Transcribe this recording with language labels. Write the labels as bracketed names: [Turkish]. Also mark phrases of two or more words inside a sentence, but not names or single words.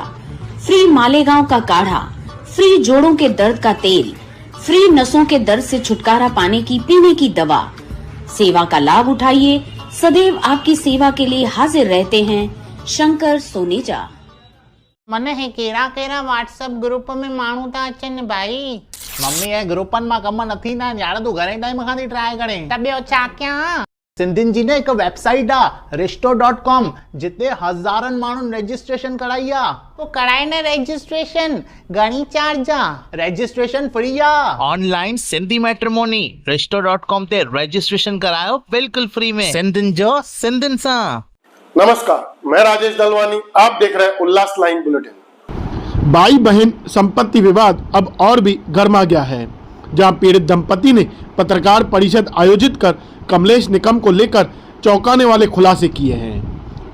[Hindi] फ्री मालेगांव का काढ़ा, फ्री जोड़ों के दर्द का तेल, फ्री नसों के दर्द से छुटकारा पाने की पीने की दवा। सेवा का लाभ उठाइए, सदैव आपकी सेवा के लिए हाजिर रहते हैं शंकर सोनेजा। [Sindhi] मने हे केरा केरा व्हाट्सएप ग्रुप में माण्हू था अचनि भाई। मम्मी ये ग्रुपन मां कम नथी ना यार, तू घणे टाइम खां थी ट्राई करे त ॿियो छा कयां। सिंधियुनि जी न हिकु वेबसाइट आहे restore.com, जिते हज़ारनि माण्हुनि रजिस्ट्रेशन कराई आहे। तो कराए न रजिस्ट्रेशन, घणी चार्ज आहे? रजिस्ट्रेशन फ्री आहे। ऑनलाइन सिंधी मैट्रिमोनी restore.com ते रजिस्ट्रेशन करायो बिल्कुल फ्री में, सिंधियुनि जो सिंधियुनि सां। [Hindi] नमस्कार, मैं राजेश दलवानी, आप देख रहे हैं उल्लास लाइन बुलेटिन। भाई बहन संपत्ति विवाद अब और भी गर्मा गया है, जहां पीड़ित दंपति ने पत्रकार परिषद आयोजित कर कमलेश निकम को लेकर चौंकाने वाले खुलासे किए हैं।